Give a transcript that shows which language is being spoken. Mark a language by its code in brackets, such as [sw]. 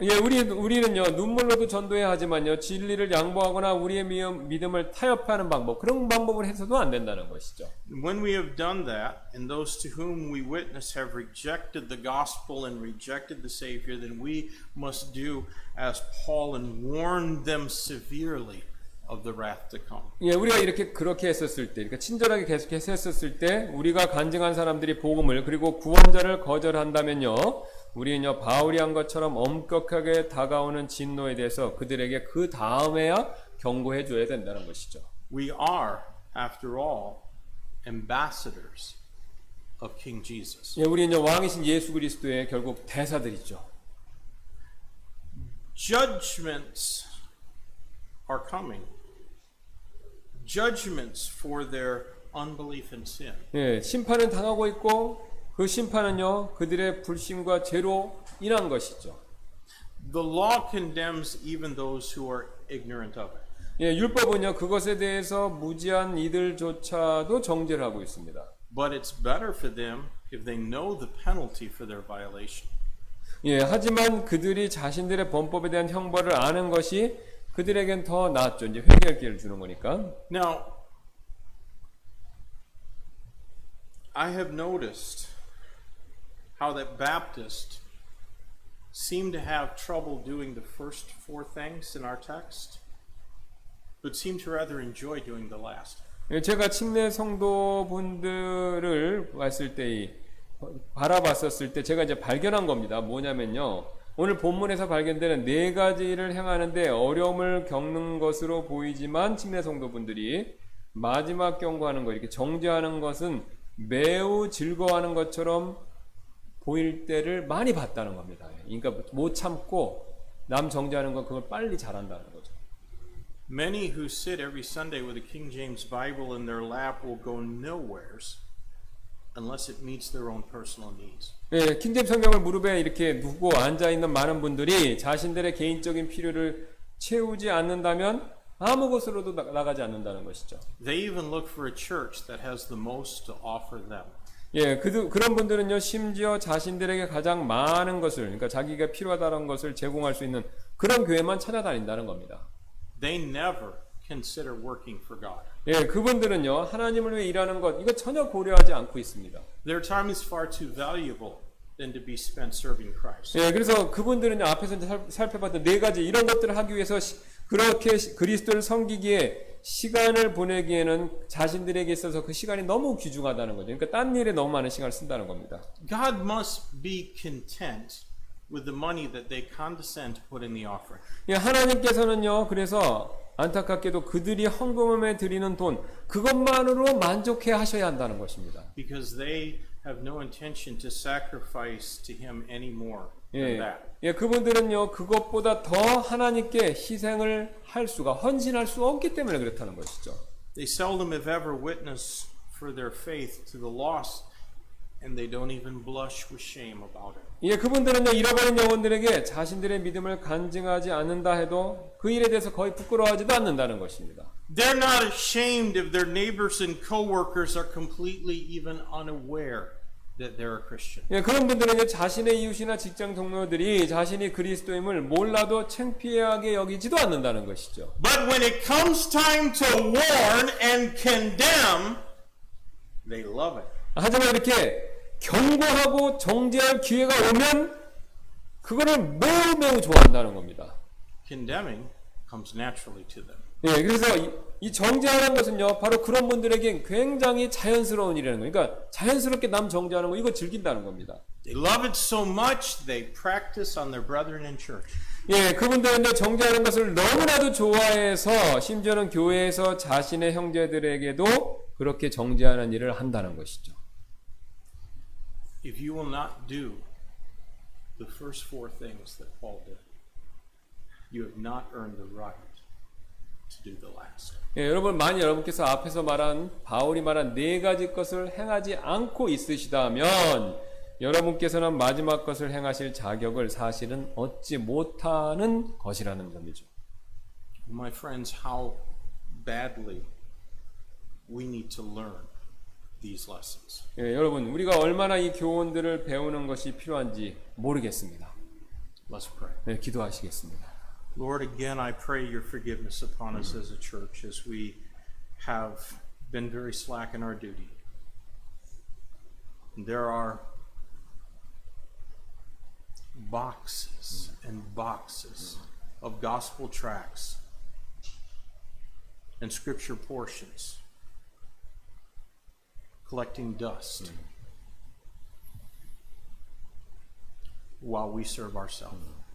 [ko] 예, 우리는요, 눈물로도 전도해야 하지만요, 진리를 양보하거나 우리의 믿음을 타협하는 방법, 그런 방법을 해서도 안 된다는 것이죠. [en] When we have done that, and those to whom we witness have rejected the gospel and rejected the Savior, then we must do as Paul and warn them severely of the wrath to come. [ko] 예, 우리가 그렇게 했었을 때, 그러니까 친절하게 계속해서 했었을 때, 우리가 간증한 사람들이 복음을 그리고 구원자를 거절한다면요, 우리는요, 바울이 한 것처럼 엄격하게 다가오는 진노에 대해서 그들에게 그 다음에야 경고해 줘야 된다는 것이죠. [en] We are, after all, ambassadors of King Jesus. [ko] 예, 우리는 왕이신 예수 그리스도의 결국 대사들이죠. [en] Judgments are coming. Judgments for their unbelief and sin. [ko] 예, 심판은 당하고 있고 그 심판은요, 그들의 불신과 죄로 인한 것이죠. [en] The law condemns even those who are ignorant of it. [ko] 예, 율법은요, 그것에 대해서 무지한 이들조차도 정죄를 하고 있습니다. [en] but it's better for them if they know the penalty for their violation. [ko] 예, 하지만 그들이 자신들의 범법에 대한 형벌을 아는 것이 그들에겐 더 낫죠. 이제 회개할 기회를 주는 거니까. [en] Now, I have noticed how that Baptists seem to have trouble doing the first four things in our text, but seem to rather enjoy doing the last. [ko] 예, 제가 침례 성도분들을 봤을 때, 바라봤었을 때 제가 이제 발견한 겁니다. 뭐냐면요. 오늘 본문에서 발견되는 네 가지를 행하는데 어려움을 겪는 것으로 보이지만 침례 성도분들이 마지막 경고하는 거, 이렇게 정죄하는 것은 매우 즐거워하는 것처럼 보일 때를 많이 봤다는 겁니다. 그러니까 못 참고 남 정죄하는 건 그걸 빨리 잘한다는 거죠. [en] Many who sit every Sunday with a King James Bible in their lap will go nowheres unless it meets their own personal needs. [ko] 예, 킹제임 성경을 무릎에 이렇게 두고 앉아 있는 많은 분들이 자신들의 개인적인 필요를 채우지 않는다면 아무 곳으로도 나가지 않는다는 것이죠. [en] They even look for a church that has the most to offer them. [ko] 예, 그런 분들은요, 심지어 자신들에게 가장 많은 것을, 그러니까 자기가 필요하다는 것을 제공할 수 있는 그런 교회만 찾아다닌다는 겁니다. [en] They never consider working for God. [ko] 예, 그분들은요, 하나님을 위해 일하는 것, 이거 전혀 고려하지 않고 있습니다. [en] Their time is far too valuable than to be spent serving Christ. [ko] 예, 그래서 그분들은요, 앞에서 이제 살펴봤던 네 가지 이런 것들을 하기 위해서 그렇게 그리스도를 섬기기에 시간을 보내기에는 자신들에게 있어서 그 시간이 너무 귀중하다는 거죠. 그러니까 딴 일에 너무 많은 시간을 쓴다는 겁니다. [en] God must be content with the money that they condescend to put in the offering. [ko] 예, 하나님께서는요, 그래서 안타깝게도 그들이 헌금에 드리는 돈, 그것만으로 만족해 하셔야 한다는 것입니다. [en] Because they have no intention to sacrifice to Him any more than 예, that. [ko] 예, 그분들은요, 그것보다 더 하나님께 희생을 할 수가, 헌신할 수 없기 때문에 그렇다는 것이죠. [en] They seldom if ever witness for their faith to the lost, and they don't even blush with shame about it. [ko] 예, 그분들은요, 잃어버린 영혼들에게 자신들의 믿음을 간증하지 않는다 해도 그 일에 대해서 거의 부끄러워하지도 않는다는 것입니다. [en] They're not ashamed if their neighbors and co-workers are completely even unaware that they're a Christian. [ko] 예, 그런 분들은요, 자신의 이웃이나 직장 동료들이 자신이 그리스도임을 몰라도 창피하게 여기지도 않는다는 것이죠. [en] But when it comes time to warn and condemn, they love it. [ko] 하지만 이렇게 경고하고 정죄할 기회가 오면 그거를 매우 좋아한다는 겁니다. [en] Condemning comes naturally to them. [ko] 예, 그래서 이 정죄하는 것은요, 바로 그런 분들에게 굉장히 자연스러운 일이라는 거예요. 그러니까 자연스럽게 남 정죄하는 거, 이거 즐긴다는 겁니다. [en] They love it so much they practice on their brethren in church. [ko] 예, 그분들은 정죄하는 것을 너무나도 좋아해서 심지어는 교회에서 자신의 형제들에게도 그렇게 정죄하는 일을 한다는 것이죠. [en] If you will not do the first four things that Paul did, you have not earned the right to do the last. [ko] 예, 여러분, 만약 여러분께서 앞에서 말한 바울이 말한 네 가지 것을 행하지 않고 있으시다면 여러분께서는 마지막 것을 행하실 자격을 사실은 얻지 못하는 것이라는 점이죠. [en] My friends, how badly we need to learn these lessons. [ko] 예, 여러분, 우리가 얼마나 이 교훈들을 배우는 것이 필요한지 모르겠습니다. [en] Let's pray. [ko] 네, 기도하시겠습니다. [en] Lord, again, I pray your forgiveness upon us as a church as we have been very slack in our duty. There are boxes and boxes of gospel tracts and scripture portions collecting dust while we serve ourselves.